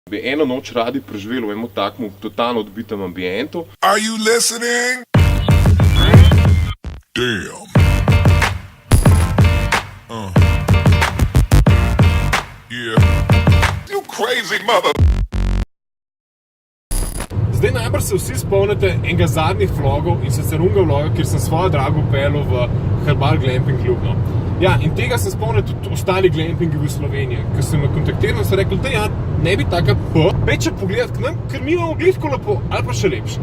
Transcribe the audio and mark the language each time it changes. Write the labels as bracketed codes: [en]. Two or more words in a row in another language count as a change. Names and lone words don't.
[sl] Bi eno noč radi preživeli v enem takmu totalno odbitem ambientu. [en] Are you listening? Damn. Yeah. You crazy mother. [sl] Zdaj najbrž se vsi spomnite enega zadnjih vlogov in sicer unga vloga, kjer sem svojo drago peljal v Herbal Glamping klub. No. Ja, in tega se spomnite tudi ostali glampingi v Sloveniji, ker sem me kontaktiral in so rekli, da ja, ne bi taka peče pogledati k nam, ker mi imamo glih tako lepo, ali pa še lepše.